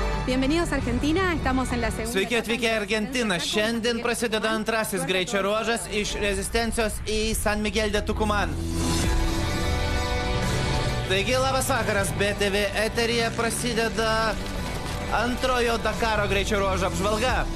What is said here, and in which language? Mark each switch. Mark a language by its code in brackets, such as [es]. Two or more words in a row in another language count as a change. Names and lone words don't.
[es] Bienvenidos a Argentina, estamos en la segunda... [lt] Sveiki atvykę į Argentiną. Šiandien prasideda antrasis greičio ruožas iš Rezistencijos į San Miguel de Tucumán. Taigi, labas vakaras, BTV eteryje prasideda antrojo Dakaro greičio ruožo apžvalga.